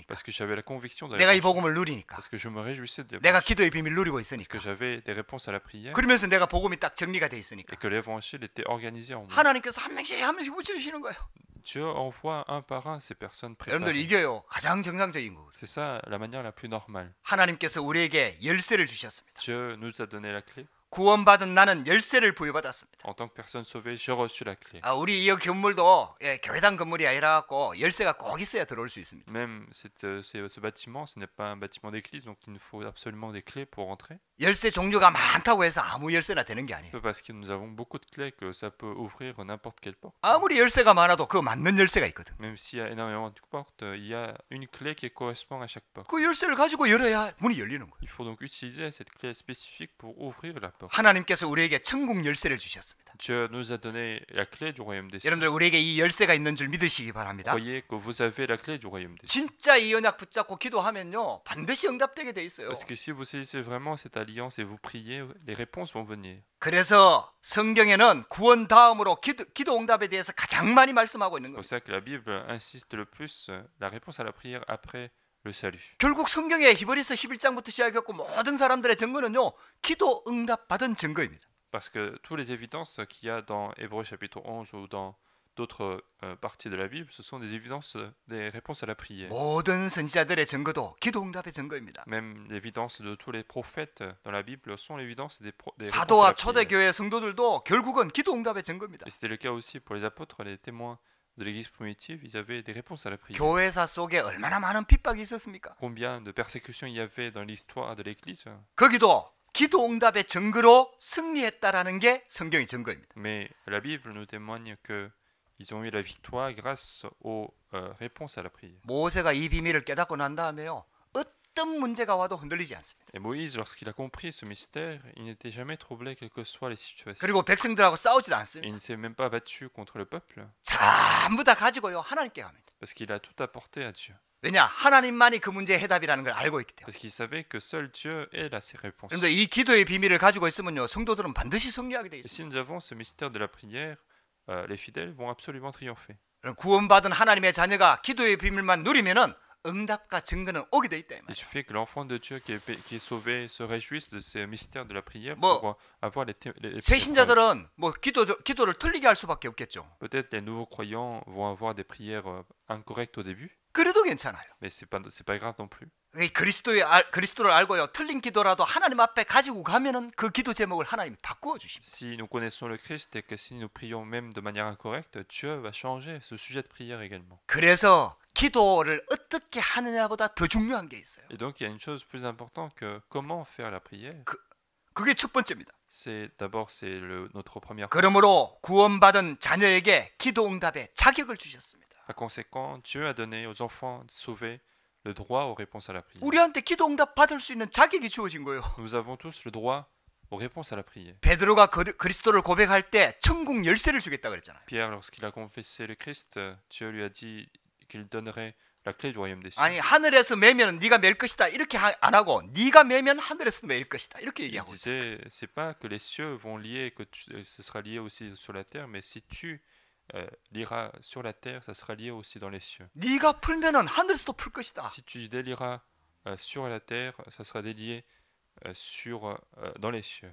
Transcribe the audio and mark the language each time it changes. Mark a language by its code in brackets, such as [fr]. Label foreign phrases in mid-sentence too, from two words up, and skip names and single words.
[fr] Parce que j'avais la conviction de [ko] 내가 이 [fr] l'évangile. [ko] 복음을 누리니까. [fr] Parce que je me réjouissais de [ko] 내가 [fr] l'évangile. [ko] 기도의 비밀 누리고 [fr] Parce [ko] 있으니까. [fr] que j'avais des réponses à la prière. [ko] 그러면서 내가 복음이 딱 정리가 돼 있으니까. [fr] Et que l'évangile était organisé en moi. [ko] 하나님께서 한 명씩 붙여 주시는 거예요. [fr] Dieu envoie un par un ces personnes [ko] 여러분들 [fr] préparées. [ko] 이게요 가장 정상적인 거거든요. [fr] C'est ça la manière la plus normale. [ko] 하나님께서 우리에게 열쇠를 주셨습니다. [fr] Dieu nous a donné la clé. [ko] 구원받은 나는 열쇠를 부여받았습니다. [fr] En tant que personne sauvée, j'ai reçu la clé. [ko] 우리 이 건물도 교회당 건물이 아니라 갖고 열쇠가 꼭 있어야 들어올 수 있습니다. [fr] Même ce bâtiment, ce n'est pas un bâtiment d'église, donc il nous faut absolument des clés pour entrer. [ko] 열쇠 종류가 많다고 해서 아무 열쇠나 되는 게 아니에요. [fr] C'est parce que nous avons beaucoup de clés que ça peut ouvrir n'importe quelle porte. [ko] 아무리 열쇠가 많아도 그 맞는 열쇠가 있거든. [fr] Même s'il y a énormément de portes, il y a une clé qui correspond à chaque porte. [ko] 그 열쇠를 가지고 열어야 문이 열리는 거예요. [fr] Il faut donc utiliser cette clé spécifique pour ouvrir la porte. [ko] 하나님께서 우리에게 천국 열쇠를 주셨습니다. [fr] Dieu nous a donné la clé du royaume des cieux. [ko] 여러분들 우리에게 이 열쇠가 있는 줄 믿으시기 바랍니다. [fr] Croyez que vous avez la clé du royaume des cieux. [ko] 진짜 이 언약 붙잡고 기도하면요 반드시 응답되게 돼 있어요. [fr] Parce que si vous saisissez vraiment cette alliance et vous priez, les réponses vont venir. [ko] 그래서 성경에는 구원 다음으로 기도 응답에 대해서 가장 많이 말씀하고 있는 [fr] C'est pour [ko] 거예요. [fr] ça que la Bible insiste le plus la réponse à la prière après le salut. [ko] 결국 성경에 히브리서 11장부터 시작했고 모든 사람들의 증거는요 기도 응답 받은 증거입니다. [fr] Parce que toutes les évidences qu'il y a dans Hébreux chapitre 11 ou dans d'autres parties de la Bible, ce sont des évidences, des réponses à la prière. [ko] 모든 선지자들의 증거도 기도 응답의 증거입니다. [fr] Même l'évidence de tous les prophètes dans la Bible sont l'évidence des réponses à la [ko] 사도와 [fr] prière. [ko] 초대교회 성도들도 결국은 기도 응답의 증거입니다. [fr] Et c'était le cas aussi pour les apôtres, les témoins de l'église primitive, ils avaient des réponses à la prière. [ko] 교회사 속에 얼마나 많은 핍박이 있었습니까? [fr] Combien de persécutions il y avait dans l'histoire de l'église? [ko] 거기도 기도 응답의 증거로 승리했다라는 게 성경의 증거입니다. [fr] Mais la Bible nous témoigne que ils ont eu la victoire grâce aux réponses à la prière. [ko] 모세가 이 비밀을 깨닫고 난 다음에요. 어떤 문제가 와도 흔들리지 않습니다. [fr] Et Moïse, lorsqu'il a compris ce mystère, il n'était jamais troublé, quelles que soient les situations. [ko] 그리고 백성들하고 싸우지도 [fr] Et il [ko] 않습니다. [fr] ne s'est même pas battu contre le peuple, [ko] 전부 다 가지고요 하나님께 갑니다. [fr] parce qu'il a tout apporté à Dieu. [ko] 왜냐? 하나님만이 그 문제의 해답이라는 걸 알고 있기 때문에. [fr] Parce qu'il savait que seul Dieu est là ses réponses. [ko] 그런데 이 기도의 비밀을 가지고 있으면요 성도들은 반드시 승리하게 돼 [fr] Et [ko] 있습니다. [fr] si nous avons ce mystère de la prière, les fidèles vont absolument triompher. [ko] 구원받은 하나님의 자녀가 기도의 비밀만 누리면은 응답과 증거는 오게 돼 있다 이 [fr] Il [ko] 말이에요. [fr] suffit que l'enfant de Dieu qui est sauvé se réjouisse de ces mystères de la prière [ko] 뭐, [fr] pour avoir les preuves. [ko] 새신자들은 뭐 기도를 틀리게 할 수밖에 없겠죠. [fr] Peut-être les nouveaux croyants vont avoir des prières incorrectes au début, [ko] 그래도 괜찮아요. [fr] mais c'est pas grave non plus. [ko] 그리스도를 알고요 틀린 기도라도 하나님 앞에 가지고 가면은 그 기도 제목을 하나님이 바꾸어 주십니다. [fr] Si nous connaissons le Christ et que si nous prions même de manière incorrecte, Dieu va changer ce sujet de prière également. [ko] 그래서 기도를 어떻게 하느냐보다 더 중요한 게 있어요. [fr] Et donc il y a une chose plus importante que comment faire la prière. [ko] 그게 첫 번째입니다. [fr] C'est notre première. [ko] 그러므로 구원받은 자녀에게 기도 응답의 자격을 주셨습니다. [fr] Par conséquent, Dieu a donné aux enfants sauvés le droit aux réponses à la prière. [ko] 우리한테 기도 응답 받을 수 있는 자격이 주어진 거예요. [fr] Nous avons tous le droit aux réponses à la prière. [ko] 베드로가 그리스도를 고백할 때 천국 열쇠를 주겠다 그랬잖아요. [fr] Pierre, lorsqu'il a confessé le Christ, Dieu lui a dit qu'il donnerait la clé du royaume des cieux. [ko] 아니 하늘에서 매면 네가 맬 것이다 이렇게 안 하고 네가 매면 하늘에서도 매일 것이다 이렇게 [fr] Il [ko] 얘기하고 있어요. [fr] disait, c'est pas que les cieux vont lier, que ce sera lié aussi sur la terre, mais si tu lieras sur la terre, ça sera lié aussi dans les cieux. [ko] 네가 풀면은 하늘에서도 풀 것이다. [fr] Si tu délieras sur la terre, ça sera délié dans les cieux.